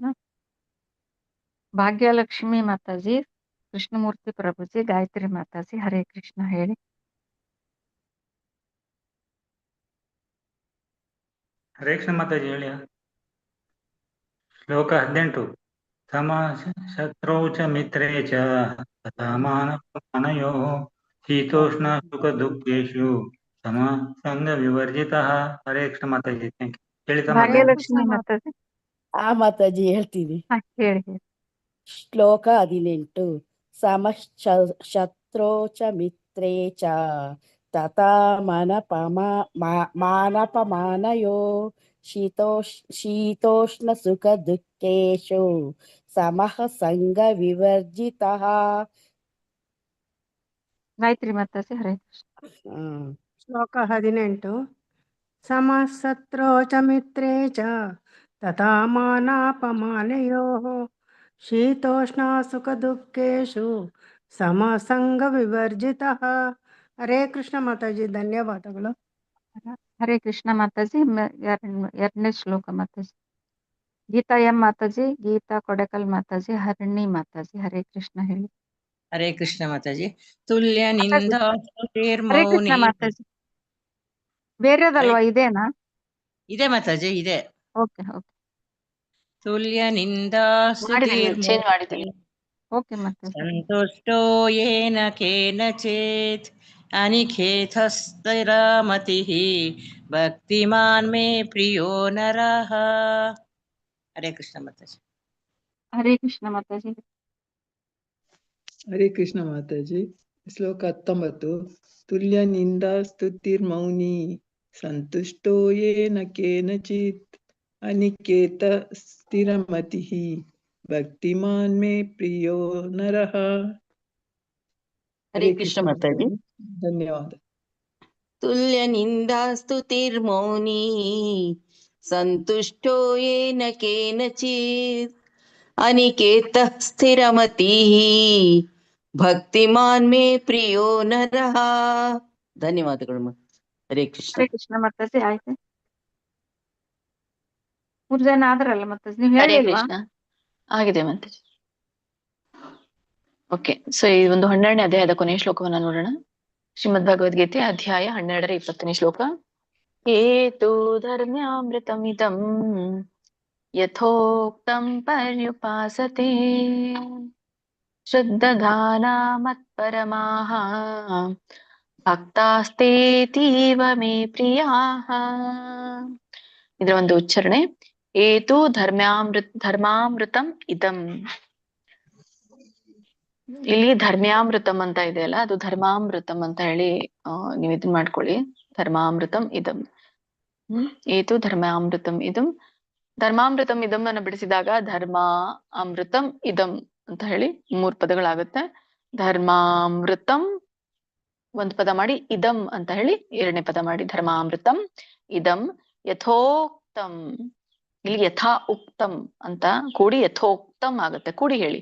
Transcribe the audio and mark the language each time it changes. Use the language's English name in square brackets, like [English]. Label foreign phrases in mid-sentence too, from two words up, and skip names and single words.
[Kannada] ಭಾಗ್ಯಲಕ್ಷ್ಮಿ ಮಾತಾಜಿ, ಕೃಷ್ಣಮೂರ್ತಿ ಪ್ರಭುಜಿ, ಗಾಯತ್ರಿ ಮಾತಾಜಿ, ಹರೇ ಕೃಷ್ಣ ಹೇಳಿ. ಹರೇ ಕೃಷ್ಣ ಮಾತಾಜಿ ಹೇಳಿ. [Sanskrit] ಶ್ಲೋಕ 18. ಸಮ ಶತ್ರೌ ಚ ಮಿತ್ರೇ ಚ ತಥಾ ಮಾನಯೋ ಶೀತೋಷ್ಣ ಸುಖ ದುಃಖೇಶು ಸಮ ಸಂಗ ವಿವರ್ಜಿತಃ. [Kannada] ಹರೇ ಕೃಷ್ಣ ಮಾತಾಜಿ. [English] thank you. [Kannada] ಹೇಳಿ ಭಾಗ್ಯಲಕ್ಷ್ಮಿ ಮಾತಾಜಿ. ಮಾತಾಜಿ ಹೇಳ್ತೀನಿ. ಹೇಳಿ. [Sanskrit] ಶ್ಲೋಕ 18. ಸಮ ಶತ್ರೋ ಚ ಮಿತ್ರೇ ಚ ತಥಾ ಮಾನಪಮಾನಯೋ ಶೀತೋಷ್ಣ ಸುಖ ದುಃಖೇಶು ಸಮಃ ಸಂಗ ವಿವರ್ಜಿತಃ. [Kannada] ಗಾಯತ್ರಿ ಮಾತಾಜಿ ಹರೇ ಕೃಷ್ಣ. [Sanskrit] ಶ್ಲೋಕ 18 ಸಮಸತ್ರೋ ಚ ಮಿತ್ರೇ ಚ ತಥಾ ಮಾನಾಪಮಾನಯೋಃ ಶೀತೋಷ್ಣ ಸುಖ ದುಃಖೇಷು ಸಮಸಂಗ ವಿವರ್ಜಿತಃ. [Kannada] ಹರೇ ಕೃಷ್ಣ ಮಾತಾಜಿ, ಧನ್ಯವಾದಗಳು. ಹರೇ ಕೃಷ್ಣ ಮಾತಾಜಿ. ಎರಡನೇ ಶ್ಲೋಕ ಮಾತಾಜಿ. ಗೀತಾ ಎಂ ಮಾತಾಜಿ, ಗೀತಾ ಕೊಡೆಕಲ್ ಮಾತಾಜಿ, ಹರಿಣಿ ಮಾತಾಜಿ ಹರೇ ಕೃಷ್ಣ ಹೇಳಿ. ಹರೇ ಕೃಷ್ಣ ಮಾತಾಜಿ. [Sanskrit] ತುಲ್ಯ ನಿಂದ [Kannada] ಹರೇ ಕೃಷ್ಣ ಮಾತಾಜಿ. ಬೇರೆದಲ್ವಾ, ಇದೇನಾ? ಇದೆ ಮಾತಾಜಿ, ಇದೆ. [English] okay okay [Sanskrit] ತುಲ್ಯ ನಿಂದ [Kannada] ಚೇಂಜ್ ಮಾಡಿದ್ದೀನಿ. ಓಕೆ ಮಾತಾಜಿ. [Sanskrit] ಸಂತುಷ್ಟೋ ಯೇನ ಕೇನಚಿತ್ ಅನಿಖೇತಸ್ಥಿರಮತಿಃ ಭಕ್ತಿಮಾನ್ ಮೇ ಪ್ರಿಯೋ ನರಃ. [Kannada] ಹರೇ ಕೃಷ್ಣ ಮಾತಾಜಿ. ಹರೇ ಕೃಷ್ಣ ಮಾತಾಜಿ. ಹರೇ ಕೃಷ್ಣ ಮಾತಾಜಿ. [Sanskrit] ಶ್ಲೋಕ 19 ತುಲ್ಯ ನಿಂದಾ ಸ್ತುತಿರ್ಮೌನಿ ಸಂತುಷ್ಟೋ ಯೇನ ಕೇನಚಿತ್ ಅನಿಕೇತ ಸ್ಥಿರಮತಿಃ ಭಕ್ತಿಮಾನ್ ಮೇ ಪ್ರಿಯೋ ನರಃ. [Kannada] ಹರೇ ಕೃಷ್ಣ ಮಾತಾಜಿ. ಧನ್ಯವಾದ. [Sanskrit] ತುಲ್ಯ ನಿಂದಾ ಸ್ತುತಿರ್ಮೌನಿ ಸಂತುಷ್ಟೋ ಯೇನ ಕೇನಚಿತ್ ಅನಿಕೇತಃ ಸ್ಥಿರಮತಿಃ ಭಕ್ತಿಮಾನ್ ಮೇ ಪ್ರಿಯೋ ನರಃ. [Kannada] ಧನ್ಯವಾದಗಳು. ಹರೇ ಕೃಷ್ಣ. ಹರೇ ಕೃಷ್ಣ ಮಾತಾಜಿ. ಆಯ್ತು, 3 ಜನ ಆದ್ರಲ್ಲ ಮಾತಾಜಿ, ನೀವ್ ಹರೇ ಹೇಳಿಲ್ವಾ? ಕೃಷ್ಣ ಆಗಿದೆ ಮಾತಾಜಿ. [English] okay, so [Kannada] ಈ ಒಂದು 12ನೇ ಅಧ್ಯಾಯದ ಕೊನೆಯ ಶ್ಲೋಕವನ್ನ ನೋಡೋಣ. ಶ್ರೀಮದ್ ಭಗವದ್ಗೀತೆ ಅಧ್ಯಾಯ 12ರ 20ನೇ ಶ್ಲೋಕ. [Sanskrit] ಏತು ಧರ್ಮ್ಯಾಮೃತಮಿದಂ ಯಥೋಕ್ತಂ ಪರ್ಯುಪಾಸತೆ ಶ್ರದ್ಧಾನ ಮತ್ಪರಮಾಃ ಭಕ್ತಾಸ್ತೇತೀವ ಮೇ ಪ್ರಿಯಾಃ. [Kannada] ಇದರ ಒಂದು ಉಚ್ಚಾರಣೆ, [Sanskrit] ಏತು ಧರ್ಮಾಮೃತಂ ಇದಂ. [Kannada] ಇಲ್ಲಿ ಧರ್ಮ್ಯಾಮೃತಂ ಅಂತ ಇದೆಯಲ್ಲ, ಅದು ಧರ್ಮಾಮೃತಂ ಅಂತ ಹೇಳಿ ನೀವು ಇದನ್ ಮಾಡ್ಕೊಳ್ಳಿ. [Sanskrit] ಧರ್ಮಾಮೃತಂ ಇದಂ. ಏತು ಧರ್ಮಾಮೃತಂ ಇದಂ. ಧರ್ಮಾಮೃತಂ ಇದಂ [Kannada] ಅನ್ನು ಬಿಡಿಸಿದಾಗ [Sanskrit] ಧರ್ಮ ಅಮೃತಂ ಇದಂ [Kannada] ಅಂತ ಹೇಳಿ 3 ಪದಗಳಾಗುತ್ತೆ. ಧರ್ಮಾಮೃತಂ ಒಂದು ಪದ ಮಾಡಿ, ಇದಂ ಅಂತ ಹೇಳಿ 2ನೇ ಪದ ಮಾಡಿ. [Sanskrit] ಧರ್ಮಾಮೃತಂ ಇದಂ ಯಥೋಕ್ತಂ. [Kannada] ಇಲ್ಲಿ [Sanskrit] ಯಥಾ ಉಕ್ತಂ [Kannada] ಅಂತ ಕೂಡಿ ಯಥೋಕ್ತಂ ಆಗುತ್ತೆ, ಕೂಡಿ ಹೇಳಿ.